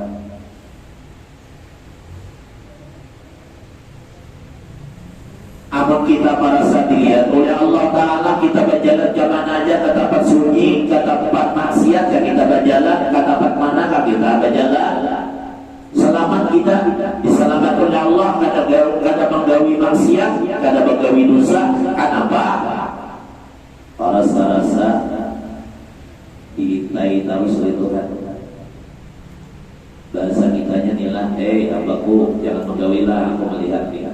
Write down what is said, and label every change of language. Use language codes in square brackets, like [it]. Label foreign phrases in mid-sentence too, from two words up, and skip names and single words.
[id] Apa kita merasa dilihat oleh Allah Ta'ala, kita berjalan kemana aja, ke tempat sunyi, ke tempat maksiat, kita berjalan ke tempat mana kita berjalan. Selamat kita diselamatkan oleh Allah, [bjn] kada menggawi maksiat, kada menggawi dosa. Kenapa? [id] Rasa-rasa diintai terus oleh Tuhan. [bjn] Bahasa kitanya nilah, abaku jangan menggawilah, aku melihat dia.